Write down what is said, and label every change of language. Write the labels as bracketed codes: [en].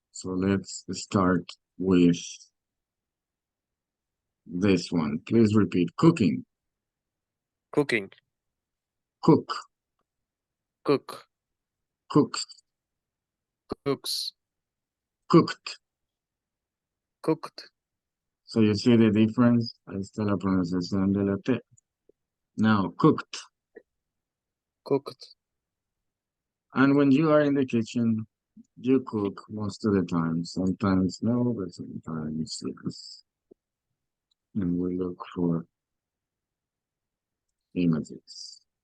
[en] So let's start with this one. Please repeat. Cooking. Cooking. Cook. Cook. Cooks. Cooks. Cooked. Cooked. So you see the difference? [es] Ahí está la pronunciación de la T. [en] Now, cooked. Cooked. And when you are in the kitchen, you cook most of the time. Sometimes no, but sometimes yes. And we look for images.